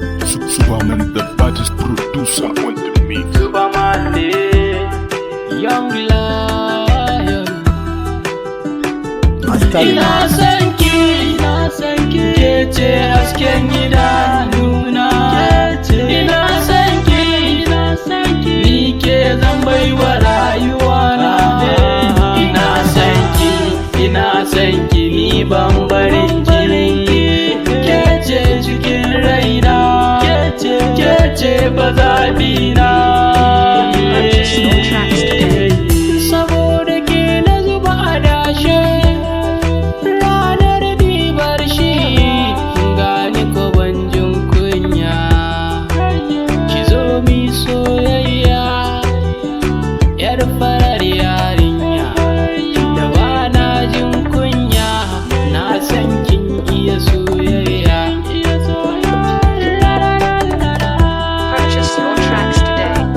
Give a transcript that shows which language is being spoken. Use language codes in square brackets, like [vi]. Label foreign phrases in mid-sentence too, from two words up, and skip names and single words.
[en] Su-, Superman, the baddest producer on the mix. Superman, eh, young lion. Master Ina Lion. [ha] son ki, ina son ki. Ke ce hasken idanuna. Ke ce. Ina son ki, ina son ki. Ni ke zan bai wa rayuwa na. Ina son ki, ina son ki, ni ban barin ki. Ke ce cikin raina. Ke ce, ke ce fa zaɓi na. [en] Purchase your tracks today. [ha] Saboda ke na zuba adashe, ranar ɗibar shi, gani ko ban jin kunya. Ki zo mi soyayya, yar farar yarinya, da ba na jin kunya, na san kin iya soyayya. [en] Purchase your tracks today.